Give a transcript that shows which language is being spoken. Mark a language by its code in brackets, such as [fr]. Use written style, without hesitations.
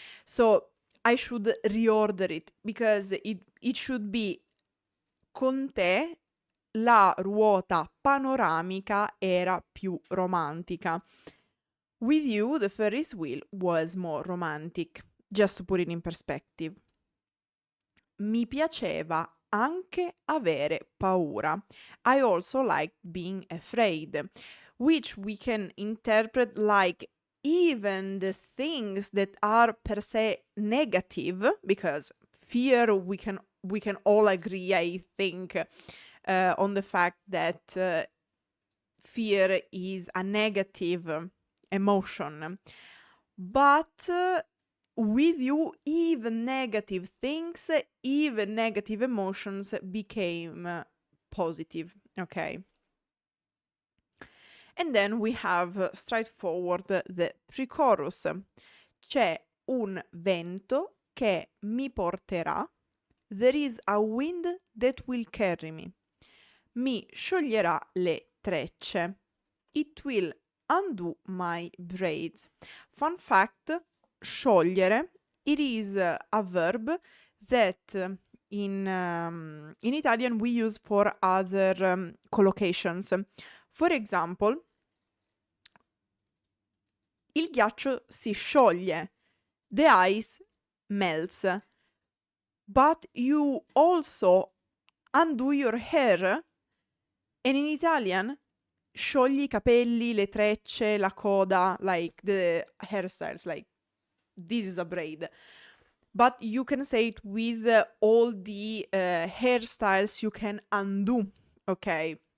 [en] So I should reorder it, because it should be: [it] con te la ruota panoramica era più romantica. [en] With you, the Ferris wheel was more romantic. Just to put it in perspective. [it] Mi piaceva anche avere paura. [en] I also liked being afraid, which we can interpret like even the things that are per se negative, because fear, we can all agree, I think, on the fact that fear is a negative emotion. But with you, even negative things, even negative emotions became positive, okay? And then we have straightforward the pre-chorus. [it] C'è un vento che mi porterà. [en] There is a wind that will carry me. [it] Mi scioglierà le trecce. [en] It will undo my braids. Fun fact, sciogliere, it is a verb that in Italian we use for other collocations. [it] For example, il ghiaccio si scioglie. [en] The ice melts. But you also undo your hair. And in Italian, [it] sciogli i capelli, le trecce, la coda, [en] like the hairstyles, like this is a braid. But you can say it with all the hairstyles you can undo, ok?